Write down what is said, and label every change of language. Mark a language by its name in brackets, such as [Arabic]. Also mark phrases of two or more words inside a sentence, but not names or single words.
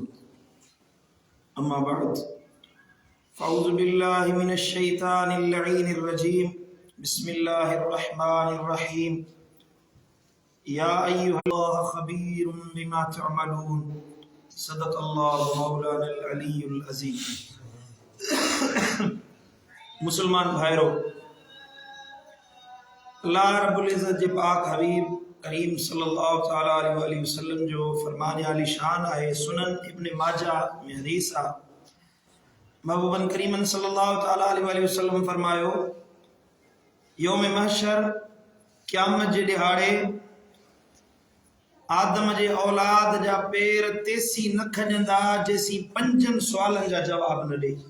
[Arabic] أما بعد فأعوذ بالله من الشيطان اللعين الرجيم. بسم الله الرحمن الرحيم۔ يا أيها الله خبير بما تعملون. صدق الله مولانا العلي العظيم. [Sindhi] मुसलमान भाइयों, अल्लाह [Arabic] رب العزة [Sindhi] जे पाक हबीब करीम [Arabic] صلى الله تعالى عليه وسلم [Sindhi] जो फरमान आली शान है। सुनन इब्न माजा में हदीस आ महबूबन करीमन [Arabic] صلى الله تعالى عليه وسلم [Sindhi] फरमायो, यौम महशर क़यामत जे दिहाड़े आदम जे औलाद जा पेर तेसी न खजंदा जेसी पंजन सवालन जा जवाब न दे।